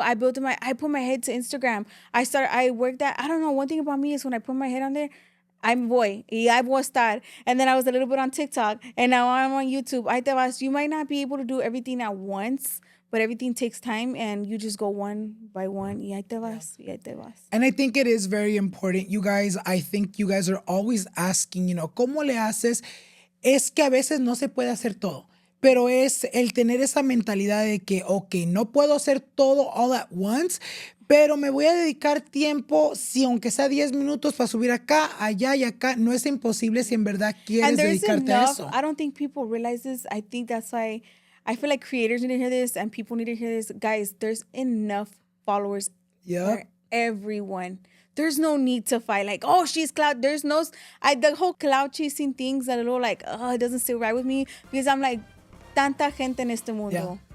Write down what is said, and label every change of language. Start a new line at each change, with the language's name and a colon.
English: I put my head to Instagram. I worked that. I don't know. One thing about me is when I put my head on there, I'm voy. Y I voy a estar. And then I was a little bit on TikTok. And now I'm on YouTube. You might not be able to do everything at once, but everything takes time, and you just go one by one.
Spanish: Y ahí te vas.
English: And I think it is very important. You guys, I think you guys are always asking, you know,
Spanish: ¿cómo le haces? Es que a veces no se puede hacer todo. Pero es el tener esa mentalidad de que, ok, no puedo hacer todo
English: all at once,
Spanish: pero me voy a dedicar tiempo, si aunque sea 10 minutos para subir acá, allá y acá. No es imposible si en verdad quieres dedicarte a eso.
English: I don't think people realize this. I think that's why I feel like creators need to hear this and people need to hear this. Guys, there's enough followers for everyone. There's no need to fight like, oh, she's clout. There's no, the whole clout chasing things a little like, oh, it doesn't sit right with me, because I'm like,
Spanish: tanta gente en este mundo.
English: Yeah.